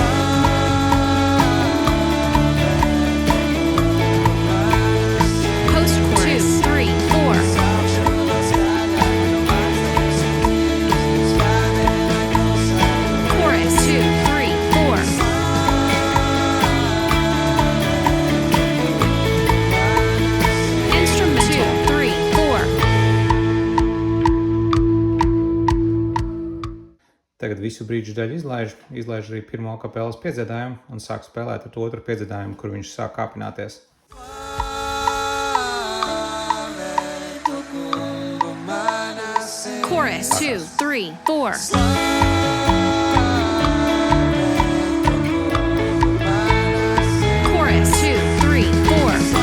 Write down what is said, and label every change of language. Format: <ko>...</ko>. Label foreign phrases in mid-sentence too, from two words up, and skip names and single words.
<en>Post-chorus 2, 3, 4. Chorus 2, 3, 4. Instrument 2, 3, 4.</en> <lv>Tagad visu brīdžu daļu izlaiž arī pirmo kapelas piedziedājumu un sāk spēlēt ar to otru piedziedājumu, kur viņš sāk kāpināties.</lv> <en>Chorus 2, 3, 4. Chorus 2, 3, 4.</en>